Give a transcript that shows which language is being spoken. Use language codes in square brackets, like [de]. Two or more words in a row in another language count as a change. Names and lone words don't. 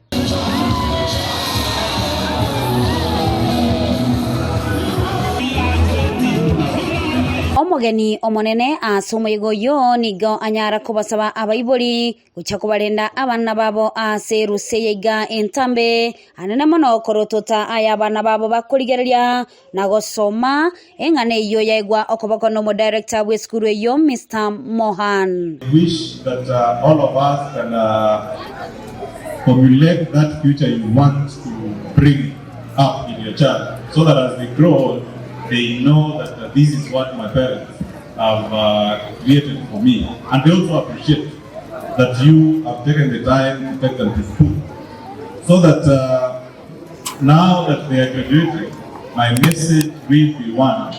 [guz] omugeni omonene ase omuyigo yo nigo anyara kubasaba abaibori gucha kubalinda abana babo ase ruseyega entambe anene mono korotota aya abana babo bakurigereria na gosoma engane iyo yaigwa okobako no director we school yo Mr. Mohan. [en] I wish that all of us can formulate that future you want to bring up in your child, so that as they grow they know that this is what my parents have created for me, and they also appreciate that you have taken the time to take them to school, so that now that they are graduating, my message will be one.